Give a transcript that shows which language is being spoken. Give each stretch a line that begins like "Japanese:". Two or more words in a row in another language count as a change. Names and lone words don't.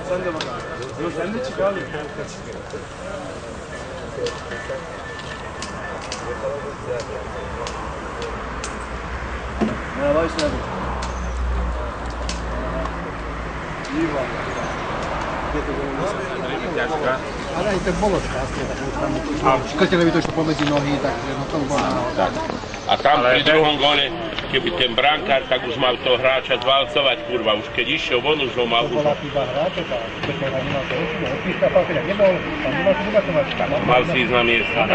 Turkish: Sen de bak abi. Yok sen de çık abi. Merhaba işte abi. İyi var.
Slovak: Ale aj ten bolo šťastie, tak škrteľovi to išlo pomedzi nohy, takže no to bolo. A tam pri druhom góle, keby ten brankár, tak už mal toho hráča zvalcovať, kurva, už keď išiel von, už ho mal už... Mal si ísť na miesto, tak.